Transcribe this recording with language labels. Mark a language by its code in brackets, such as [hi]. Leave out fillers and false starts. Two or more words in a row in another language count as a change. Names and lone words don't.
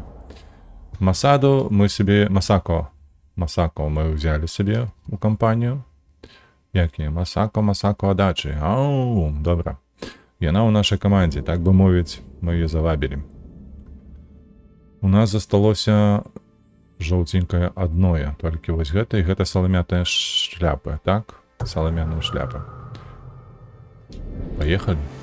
[ru] Масаду мы себе... Масако мы взяли себе у кампанію. [uk] Як є? [be] Масако Адачі. Ау, добра. Яна ў нашай камандзе, так бы мовіць, мы яе завабілі. У нас засталося жоўценькае адное, толькі вось гэта і гэта саламятая шляпа, так? Саламяная шляпа. Паехалі.